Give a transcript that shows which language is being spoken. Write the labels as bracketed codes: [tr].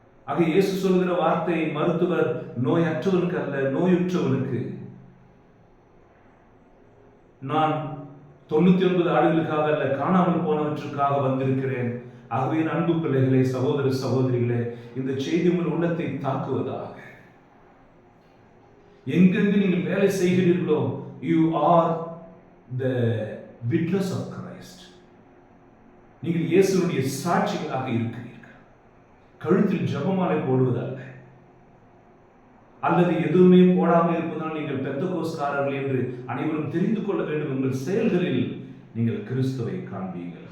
[ta] ஆக இயேசு சொல்கிற வார்த்தை, மருத்துவர் நோயற்றவனுக்கு அல்ல நோயுற்றவனுக்கு. நான் 99 ஆடுகளுக்காக அல்ல காணாமல் போனவற்றுக்காக வந்திருக்கிறேன். ஆகவே அன்பு பிள்ளைகளே, சகோதர சகோதரிகளே, இந்த செய்தி உங்கள் உள்ளத்தை தாக்குவதாக. எங்கெங்கு நீங்கள் வேலை செய்கிறீர்களோ, [en] you are the witness of Christ. [ta] நீங்கள் இயேசுனுடைய சாட்சிகளாக இருக்கிறீர்கள். கழுத்தில் ஜெபமாலை போடுவதல்ல, அல்லது எதுவுமே போடாமல் இருப்பதால் நீங்கள் பெந்தகோஸ்காரர்கள் என்று அனைவரும் தெரிந்து கொள்ள வேண்டும். உங்கள் செயல்களில் நீங்கள் கிறிஸ்துவை காண்பீர்கள்.